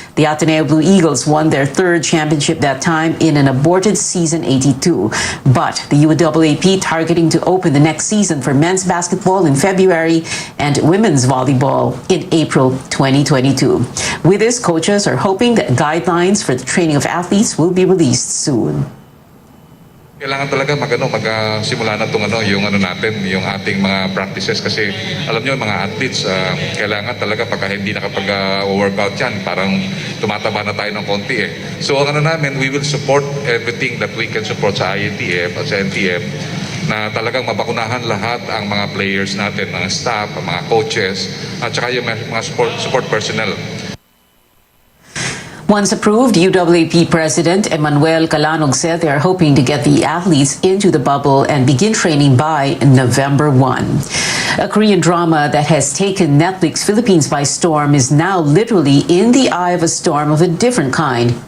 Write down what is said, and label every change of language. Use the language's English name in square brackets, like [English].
[English] The Ateneo Blue Eagles won their 3rd championship that time in an aborted season 82. But the UAAP targeting to open the next season for men's basketball in February and women's volleyball in April 2022. With this, coaches are hoping that guidelines for the training of athletes will be released soon. [Filipino] Kailangan talaga magsimula na yung natin, yung ating mga practices, kasi alam niyo mga athletes kailangan talaga pagka hindi nakapag-workout yan, parang tumataba na tayo ng konti eh. So ang namin, [English] we will support everything that we can support [Filipino] sa IATF at sa NTF, na talagang mabakunahan lahat ang mga players natin, mga staff, mga coaches, at saka yung mga support personnel. [English] Once approved, UAAP President Emmanuel Calanog said they are hoping to get the athletes into the bubble and begin training by November 1. A Korean drama that has taken Netflix Philippines by storm is now literally in the eye of a storm of a different kind.